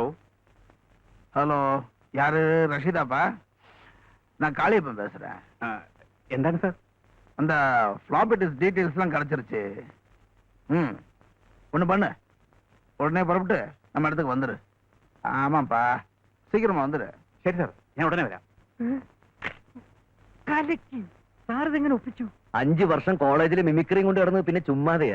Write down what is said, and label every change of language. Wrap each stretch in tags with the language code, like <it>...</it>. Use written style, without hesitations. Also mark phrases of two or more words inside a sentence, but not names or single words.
<ta>ஹலோ, யாரு? ரஷீதாப்பா? நான் காளியப்பன் பேசுறேன்.</ta> <ml>എന്താണ് சார்?</ml> <ta>அந்த</ta> <en>floppy disk detailsலாம்</en> <ta>கிடைச்சிருச்சு. ஒண்ணு பண்ணு, உடனே புறப்பட்டு நம்ம இடத்துக்கு வந்துரு. ஆமாப்பா, சீக்கிரமா வந்துரு.</ta> <ml>ശരി സാർ, ഞാൻ ഉടനെ വരാം. സാറിതെങ്ങനെ ഒപ്പിച്ചു? 5 വർഷം കോളേജിൽ മിമിക്രിയും കൊണ്ട് കിടന്ന് പിന്നെ ചുമ്മാതെയാ.</ml>